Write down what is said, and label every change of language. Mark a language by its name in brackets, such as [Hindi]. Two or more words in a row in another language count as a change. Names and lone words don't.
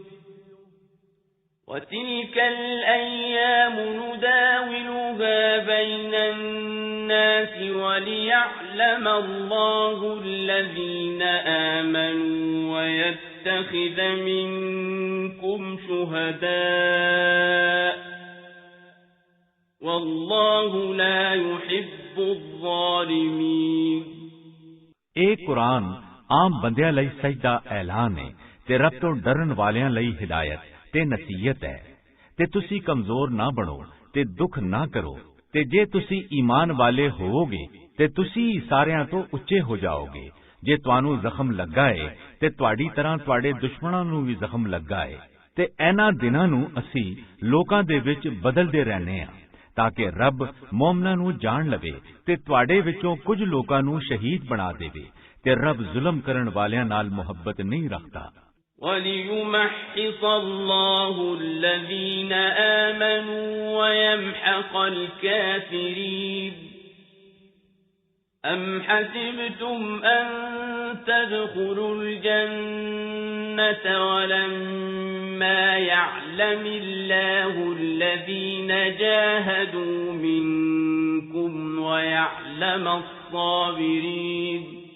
[Arabic] وتلك الأيام نداولها بين الناس وليعلم الله الذين آمنوا ويتخذ منكم شهداء والله لا يحب الظالمين [Punjabi] ਇਹ ਕੁਰਾਨ ਆਮ ਬੰਦਿਆਂ ਲਈ ਸਜਦਾ ਐਲਾਨ ਹੈ ਤੇ ਰੱਬ ਤੋਂ ਡਰਨ ਵਾਲਿਆਂ ਲਈ ਹਿਦਾਇਤ ਤੇ ਨਸੀਹਤ ਹੈ ਤੇ ਤੁਸੀਂ ਕਮਜ਼ੋਰ ਨਾ ਬਣੋ ਤੇ ਦੁੱਖ ਨਾ ਕਰੋ ਤੇ ਜੇ ਤੁਸੀਂ ਈਮਾਨ ਵਾਲੇ ਹੋਵੋਗੇ ਤੇ ਤੁਸੀਂ ਸਾਰਿਆਂ ਤੋਂ ਉੱਚੇ ਹੋ ਜਾਓਗੇ ਜੇ ਤੁਹਾਨੂੰ ਜ਼ਖਮ ਲੱਗਾ ਹੈ ਤੇ ਤੁਹਾਡੀ ਤਰ੍ਹਾਂ ਤੁਹਾਡੇ ਦੁਸ਼ਮਣਾਂ ਨੂੰ ਵੀ ਜ਼ਖਮ ਲੱਗਾ ਹੈ ਤੇ ਇਹਨਾਂ ਦਿਨਾਂ ਨੂੰ ਅਸੀਂ ਲੋਕਾਂ ਦੇ ਵਿੱਚ ਬਦਲਦੇ ਰਹਿੰਦੇ ਹਾਂ ਤਾਕਿ ਰੱਬ ਮੋਮਨਾਂ ਨੂੰ ਜਾਣ ਲਵੇ ਤੇ ਤੁਹਾਡੇ ਵਿੱਚੋਂ ਕੁਝ ਲੋਕਾਂ ਨੂੰ ਸ਼ਹੀਦ ਬਣਾ ਦੇਵੇ ਤੇ ਰੱਬ ਜ਼ੁਲਮ ਕਰਨ ਵਾਲਿਆਂ ਨਾਲ ਮੁਹੱਬਤ ਨਹੀਂ ਰੱਖਦਾ। [Arabic] وَلِيُمَحِّصَ اللَّهُ الَّذِينَ آمَنُوا وَيَمْحَقَ الْكَافِرِينَ أَمْ حَسِبْتُمْ أَن تَدْخُلُوا الْجَنَّةَ وَلَمَّا يَعْلَمِ اللَّهُ الَّذِينَ جَاهَدُوا مِنكُمْ وَيَعْلَمَ الصَّابِرِينَ